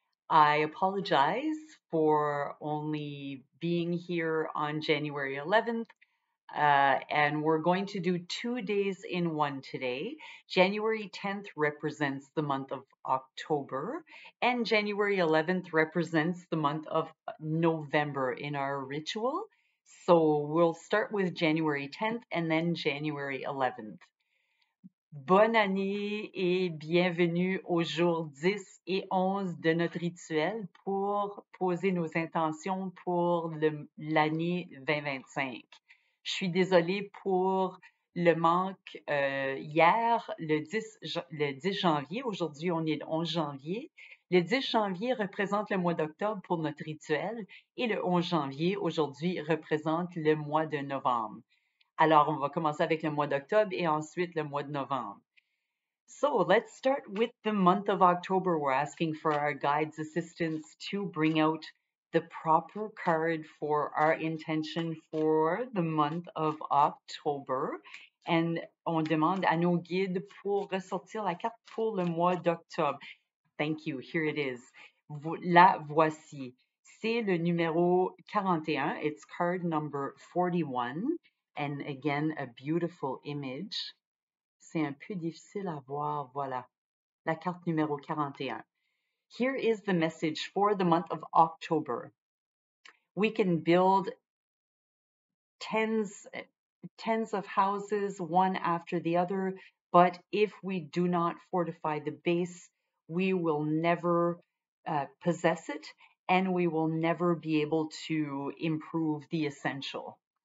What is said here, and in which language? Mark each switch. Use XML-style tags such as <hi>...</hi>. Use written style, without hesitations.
<en>I apologize for only being here on January 11th, and we're going to do 2 days in one today. January 10th represents the month of October, and January 11th represents the month of November in our ritual. So we'll start with January 10th and then January 11th.</en> <fr>Bonne année et bienvenue aux jours 10 et 11 de notre rituel pour poser nos intentions pour l'année 2025. Je suis désolée pour le manque hier, le 10 janvier. Aujourd'hui, on est le 11 janvier. Le 10 janvier représente le mois d'octobre pour notre rituel et le 11 janvier, aujourd'hui, représente le mois de novembre. Alors, on va commencer avec le mois d'octobre et ensuite le mois de novembre.</fr> <en>So let's start with the month of October. We're asking for our guides' assistance to bring out the proper card for our intention for the month of October.</en> <fr>And on demande à nos guides pour ressortir la carte pour le mois d'octobre.</fr> <en>Thank you. Here it is.</en> <fr>La voici. C'est le numéro 41.</fr> <en>It's card number 41. And again, a beautiful image.</en> <fr>C'est un peu difficile à voir. Voilà. La carte numéro 41.</fr> <en>Here is the message for the month of October. We can build tens of houses, one after the other, but if we do not fortify the base, we will never possess it, and we will never be able to improve the essential.</en>